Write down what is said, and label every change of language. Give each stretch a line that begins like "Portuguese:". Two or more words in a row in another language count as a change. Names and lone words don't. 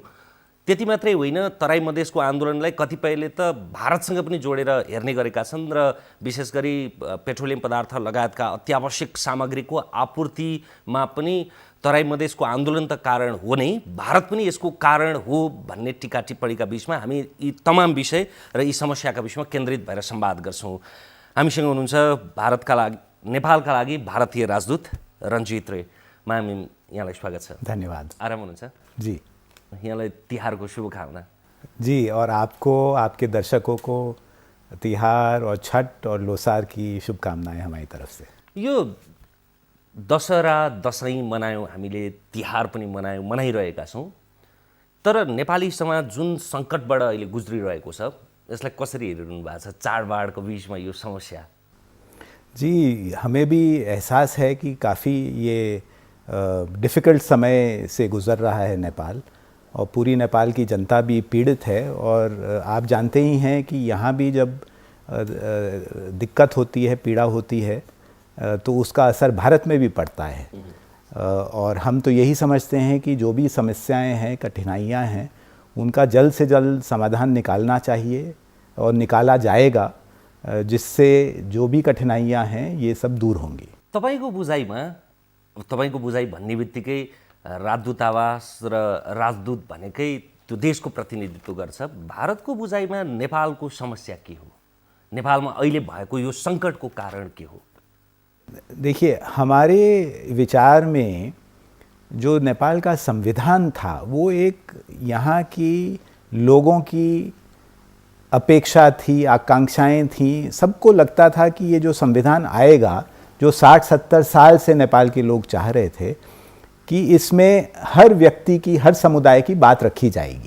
Nepali: त्यति मात्रै होइन, तराई मधेसको आन्दोलनलाई कतिपयले त भारतसँग पनि जोडेर हेर्ने गरेका छन् र विशेष गरी पेट्रोलियम पदार्थ लगायतका अत्यावश्यक सामग्रीको आपूर्तिमा पनि तराई मधेसको आन्दोलन त कारण हो नै, भारत पनि यसको कारण हो भन्ने टिका टिप्पणीका बिचमा हामी यी तमाम विषय र यी समस्याका बिचमा केन्द्रित भएर संवाद गर्छौँ। हामीसँग हुनुहुन्छ नेपालका लागि भारतीय राजदूत रञ्जित रे। मामी, यहाँलाई स्वागत छ। धन्यवाद। आराम हुनुहुन्छ? जी। यहाँलाई तिहारको शुभकामना।
Hindi: जी, और आपको, आपके दर्शकों को तिहार और छठ और लोसार की शुभकामनाएं हमारी तरफ से।
Nepali: यो दशहरा दसैँ मनायौँ, हामीले तिहार पनि मनाइरहेका छौँ, तर नेपाली समाज जुन सङ्कटबाट अहिले गुज्रिरहेको छ यसलाई कसरी हेरिरहनु भएको छ चाडबाडको बिचमा यो समस्या?
Hindi: जी, हमें भी एहसास है कि काफ़ी ये डिफ़िकल्ट समय से गुज़र रहा है नेपाल, और पूरी नेपाल की जनता भी पीड़ित है। और आप जानते ही हैं कि यहाँ भी जब दिक्कत होती है, पीड़ा होती है, तो उसका असर भारत में भी पड़ता है। और हम तो यही समझते हैं कि जो भी समस्याएं हैं, कठिनाइयां हैं, उनका जल्द से जल्द समाधान निकालना चाहिए और निकाला जाएगा, जिससे जो भी कठिनाइयां हैं ये सब दूर होंगी।
Nepali: तपाईँको बुझाइ भन्ने बित्तिकै राजदूतावास र राजदूत भनेकै त्यो देशको प्रतिनिधित्व गर्छ। भारतको बुझाइमा नेपालको समस्या के हो? नेपालमा अहिले भएको यो सङ्कटको कारण के हो?
Hindi: देखिए, हमारे विचार में जो नेपाल का संविधान था वो एक यहाँ की लोगों की अपेक्षा थी, आकांक्षाएं थी। सबको लगता था कि ये जो संविधान आएगा, जो 60-70 साल से नेपाल के लोग चाह रहे थे, कि इसमें हर व्यक्ति की, हर समुदाय की बात रखी जाएगी।